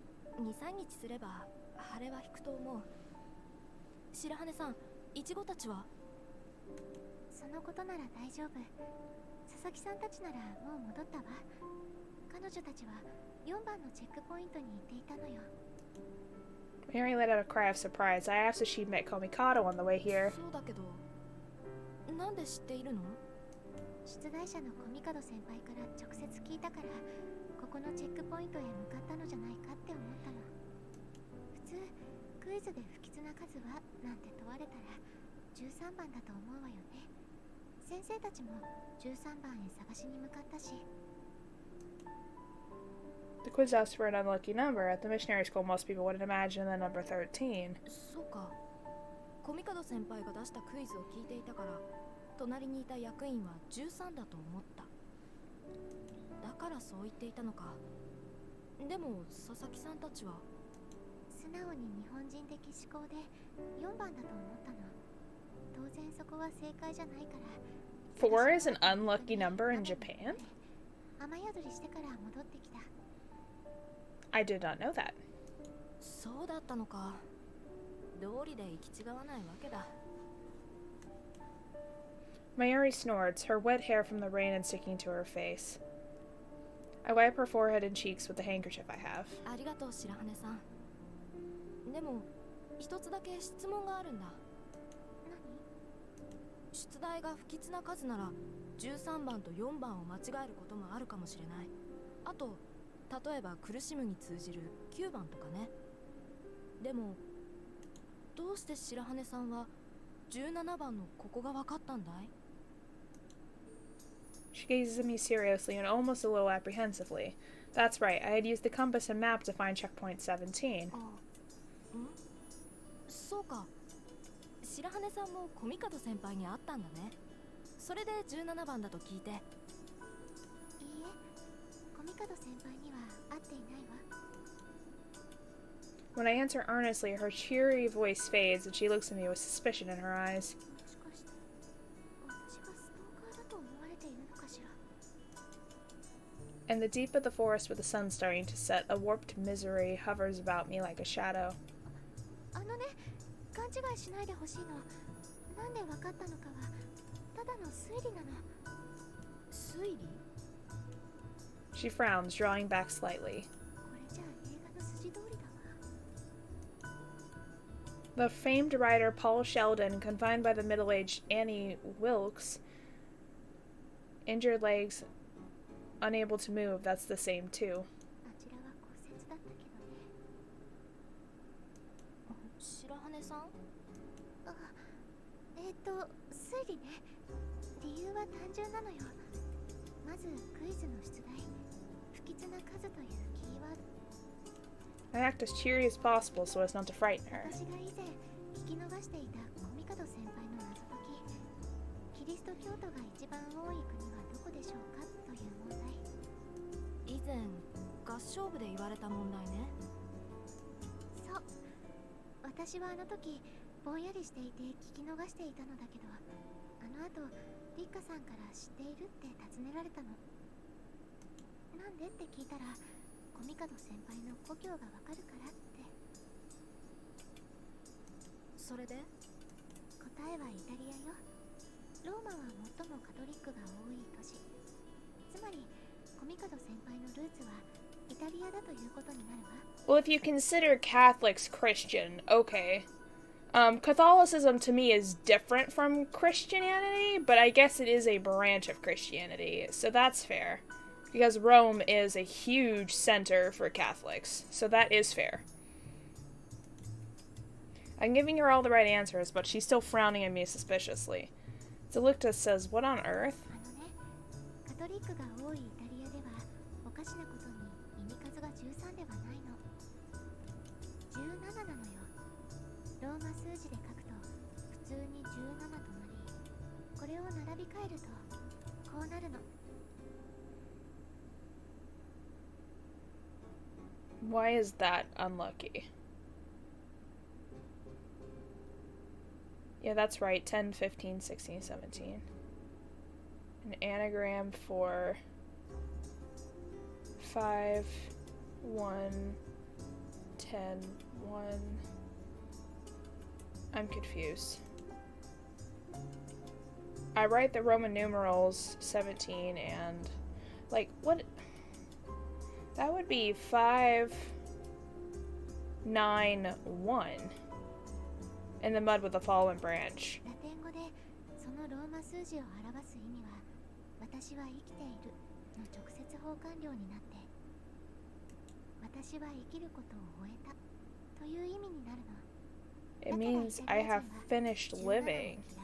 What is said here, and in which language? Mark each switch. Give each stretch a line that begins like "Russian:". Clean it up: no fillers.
Japanese: 2、3日すれば腫れは引くと思う。白羽さん、イチゴたちは？そのことなら大丈夫。佐々木さんたちならもう戻ったわ。彼女たちは4番のチェックポイントに行っていたのよ。
English: Mary let out a cry of surprise. I asked if she'd met Komikado on the way here.
Japanese: そうだけど、なんで知っているの？出題者のコミカド先輩から直接聞いたから、ここのチェックポイントへ向かったのじゃないかって思ったの。普通クイズで不吉な数はなんて問われたら13番だと思うわよね。先生たちも13番へ探しに向かったし。
English: The quiz asks for an unlucky number. At the missionary school, most people would imagine the number 13.
Japanese: そうか。コミカド先輩が出したクイズを聞いていたから、隣にいた役員は13だと思った。だからそう言っていたのか。でも佐々木さんたちは素直に日本人的思考で4番だと思ったの。当然そこは正解じゃないから。
English: 4 is an unlucky number in Japan?
Japanese: 雨宿りしてから戻ってきた。
English: I did not know that.
Japanese: そうだったのか。道理で行き違わないわけだ。
English: Mayuri snorts, her wet hair from the rain and sticking to her face. I wipe her forehead and cheeks with the handkerchief I have.
Japanese: ありがとう白羽さん。でも一つだけ質問があるんだ。何？出題が不吉な数なら13番と4番を間違えることもあるかもしれない。あと例えば苦しむに通じる9番とかね。でもどうして白羽さんは17番のここが分かったんだい？
English: She gazes at me seriously and almost a little apprehensively. That's right, I had used the compass and map to find checkpoint 17.
Japanese: そうか。白羽さんもコミカド先輩に会ったんだね。それで17番だと聞いて。いいえ、コミカド先輩には会っていないわ。
English: When I answer earnestly, her cheery voice fades and she looks at me with suspicion in her eyes.
Japanese: もしかして私がストーカーだと思われているのかしら。
English: In the deep of the forest with the sun starting to set, a warped misery hovers about me like a shadow.
Japanese: あのね、勘違いしないでほしいの。なんでわかったのかはただの推理なの。推理？
English: She frowns, drawing back slightly.
Japanese: これじゃ映画の筋通りだわ。
English: The famed writer Paul Sheldon, confined by the middle-aged Annie Wilkes, injured legs, unable to move. That's the same too.
Japanese: あちらは骨折だったけどね。白羽さん？あ、推理ね。理由は単純なのよ。まずクイズの出題、不吉な数というキーワード。
English: I act as cheery as possible so as not to frighten her.
Japanese: 私が以前聞き逃していたコミカド先輩の謎解き、キリスト教徒が一番多い国はどこでしょうかという問題。以前合唱部で言われた問題ね。そう、私はあの時ぼんやりしていて聞き逃していたのだけど、あの後リッカさんから知っているって尋ねられたの。なんでって聞いたら、コミカド先輩の故郷がわかるからって。それで？答えはイタリアよ。ローマは最もカトリックが多い都市。つまりコミカド先輩のルーツはイタリアだということになるわ。
English: Well, if you consider Catholics Christian, okay. Catholicism to me is different from Christianity, but I guess it is a branch of Christianity, so that's fair. Because Rome is a huge center for Catholics, so that is fair. I'm giving her all the right answers, but she's still frowning at me suspiciously. Delicta says, what on earth?
Japanese: あのね、カトリックが多いイタリアではおかしなことに意味数が13ではないの。17なのよ。ローマ数字で書くと普通に17となり、これを並び替えるとこうなるの。
English: Why is that unlucky? Yeah, that's right. 10, 15, 16, 17. An anagram for 5, 1, 10, 1. I'm confused. I write the Roman numerals 17 and, like, what? That would be 5, 9, 1. In the mud with a fallen branch.
Japanese: ラテン語でそのローマ数字を表す意味は、私は生きているの直接交換量になって、私は生きることを終えたという意味になるの。
English: It means I have finished living.